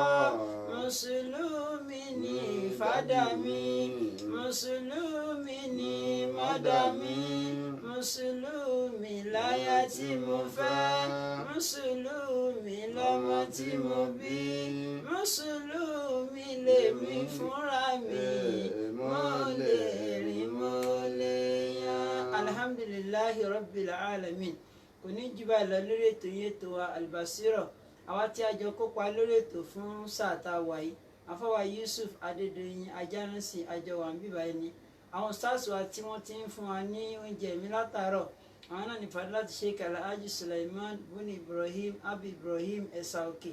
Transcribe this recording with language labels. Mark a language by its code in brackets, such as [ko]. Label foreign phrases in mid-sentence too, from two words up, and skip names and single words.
[yo] Mùsùlùmí ni fádà mi, Mùsùlùmí ni mọ́dà mi, Mùsùlùmí láyà tí mo fẹ́, Mùsùlùmí lọ́mọ tí mo bí, Mùsùlùmí lèmi fúnra mi, mo lè rìn mo lè yàn. [ar] الحمد لله رب العالمين. [yo] Kò ní jù báyìí lọ lórí ètò yìí, ètò wa Al-Basira. Àwa tí a jọ kópa lórí ètò fún sáà tá a wà yìí, àfọwà Yusuf Adédoyin Ajánásì àjọwà ń bíbá ẹni. Àwọn stars wa tí wọ́n ti ń fún wa ní oúnjẹ mi látàárọ̀, àwọn náà ní Fadilati Sheikh Alhaji Sulaiman Buni Ibrahim Abi Ibrahim Ẹ̀sà Òkè.